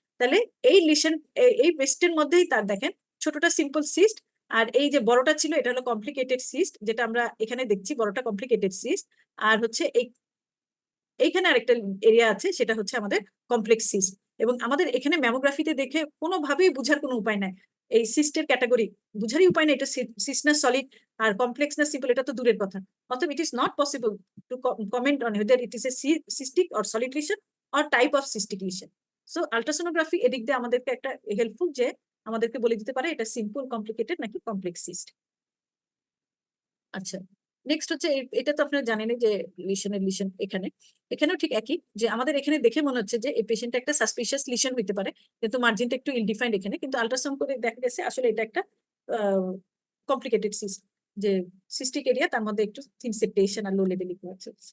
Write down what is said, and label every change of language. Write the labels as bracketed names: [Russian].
[Bangla] তাহলে এই লিশন, এই ব্রেস্টের মধ্যেই তার দেখেন ছোটটা সিম্পল সিস্ট, আর এই যে বড়টা ছিল এটা হলো কমপ্লিকেটেড সিস্ট, যেটা আমরা এখানে দেখছি, বড়টা কমপ্লিকেটেড সিস্ট, আর হচ্ছে এইখানে আরেকটা এরিয়া আছে, সেটা হচ্ছে আমাদের কমপ্লেক্স সিস্ট। এবং আমাদের এখানে ম্যামোগ্রাফিতে দেখে কোনোভাবেই বুঝার কোনো উপায় নাই, এই সিস্টের ক্যাটাগরি বুঝারই উপায় নেই, এটা সিস্ট না সলিড আর কমপ্লেক্স না সিম্পল, এটা তো দূরের কথা। [English] অতএব it is not possible to comment on whether it is a cystic or solid lesion or type of cystic lesion. [Bangla] So ultrasonography এদিক দিয়ে আমাদেরকে একটা হেল্পফুল, যে আমাদেরকে বলে দিতে পারে এটা সিম্পল, কমপ্লিকেটেড নাকি কমপ্লেক্স সিস্ট। আচ্ছা, নেক্সট হচ্ছে এটা তো আপনারা জানেনই যে লিশন এখানেও ঠিক একই, যে আমাদের এখানে দেখে মনে হচ্ছে যে এই পেশেন্টটা একটা সাসপিশিয়াস লিশন হতে পারে, কিন্তু মার্জিনটা একটু ইলডিফাইন্ড এখানে, কিন্তু আল্ট্রাসাউন্ড করে দেখা গেছে আসলে এটা একটা কমপ্লিকেটেড সিস্ট, যে সিস্টিক এরিয়া, তার মধ্যে একটু থিন সেপ্টেশন আর লো লেভেল ইকো আছে।